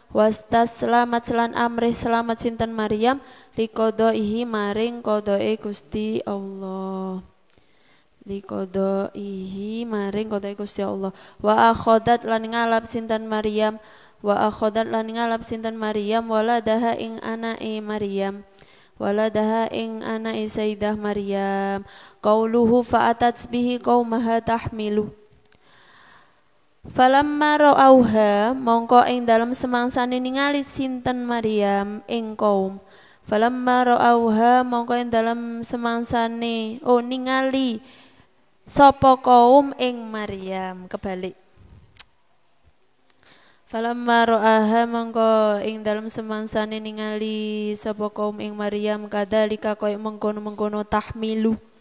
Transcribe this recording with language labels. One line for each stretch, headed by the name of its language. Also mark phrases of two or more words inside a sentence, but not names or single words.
Javanese: Liqodaihi maring qodai Gusti Allah. Wa akhodat lan ngalap sinten Maryam. Waladaha ing anake Sayyidah Maryam.
Arabic: قوله فأتت به قومها تحمل. فلما رأوها
Javanese: mongko ing dalem semangsane ningali sinten Maryam ing kaum. Ningali sapa kaum ing Maryam kebalik.
Arabic: فلما رآها
Javanese: mongko ing dalem semangsane ningali sapa kaum ing Maryam kadzalika koyo mengkono-mengkono tahmilu.